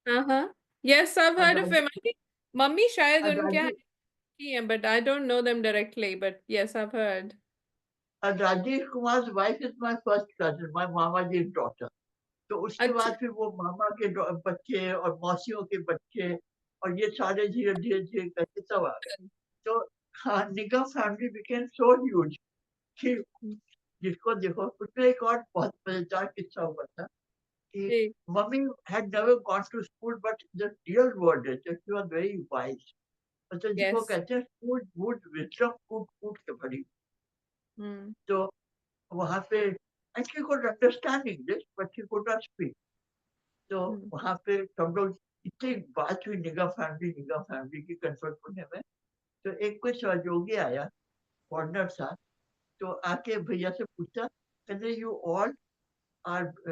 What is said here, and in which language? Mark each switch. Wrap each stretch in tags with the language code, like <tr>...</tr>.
<en>हाँ yes I've heard of him. I think mummy</en> <hi>शायद उनके यहाँ की हैं,</hi> <en>but I don't know them directly, but yes I've heard. Rajiv Kumar wife is my first cousin, my mama ji daughter.</en> <hi>तो उसके बाद फिर वो मामा के बच्चे और मौसियों के बच्चे, और ये सारे धीरे धीरे करके सब आ गए। तो हाँ, निगम फैमिली</hi> <en>became so huge</en> <hi>कि जिसको देखो। उसमें एक और बहुत मजेदार किस्सा हुआ था कि mummy</hi> <en>had never gone to school, but the real word is that she was very wise.</en> <hi>मतलब जिसको कहते हैं कूट wisdom, कूट के भरी। तो वहाँ पे</hi> <en>and she could understand English, but she could not speak.</en> <hi>तो वहाँ पे सब लोग इतनी बात हुई निगम फैमिली की कंसल्ट करने में, तो एक कोई सहयोगी आया, फॉरेनर था, तो आके भैया से पूछा, कहते</hi> <en>you all are</en>